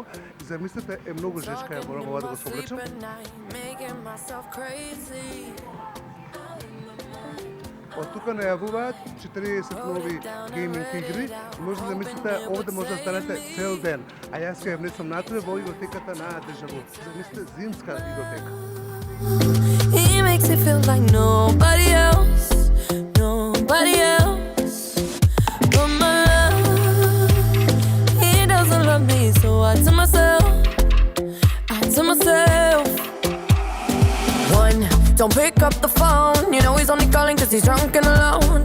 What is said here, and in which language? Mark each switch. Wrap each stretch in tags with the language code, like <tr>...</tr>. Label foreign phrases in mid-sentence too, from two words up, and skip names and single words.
<mk>И замислете, е многу жешка, ја морам ова да го соблечам. Од тука најавуваат 40 нови гейминг игри. Може да мислите, овде може да станете цел ден. А јас ќе ја внесам натре во игротеката на Дежаву. Замислете, зимска игротека.</mk> <en>He makes it feel like nobody else, nobody else but my love. He doesn't love me, so I tell myself, one, don't pick up the phone, you know he's only calling cause he's drunk and alone.</en>